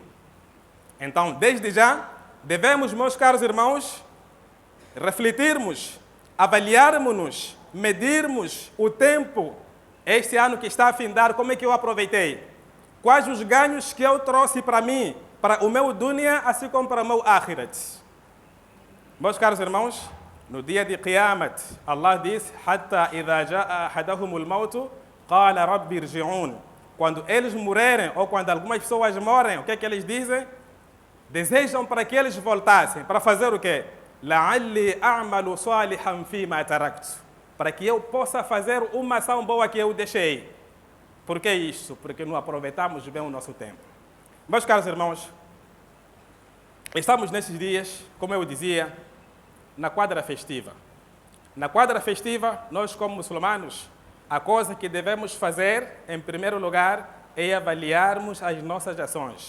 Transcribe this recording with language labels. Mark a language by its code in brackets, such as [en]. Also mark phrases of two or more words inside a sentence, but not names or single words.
[pt] Então, desde já, devemos, meus caros irmãos, refletirmos, avaliarmos-nos, medirmos o tempo, este ano que está a findar, como é que eu aproveitei? Quais os ganhos que eu trouxe para mim, para o meu dunya, assim como para o meu akhirat? Meus caros irmãos, no dia de Qiyamat, Allah diz: [ar] "حتى إذا جاء أحدهم الموت قال رب ارجعون." [pt] Quando eles morrerem ou quando algumas pessoas morrem, o que é que eles dizem? Desejam para que eles voltassem. Para fazer o quê? [ar] "لعلي أعمل صالحا فيما تركت." [pt] Para que eu possa fazer uma ação boa que eu deixei. Por que isso? Porque não aproveitamos bem o nosso tempo. Meus caros irmãos, estamos nesses dias, como eu dizia, na quadra festiva. Na quadra festiva, nós como muçulmanos, a coisa que devemos fazer, em primeiro lugar, é avaliarmos as nossas ações.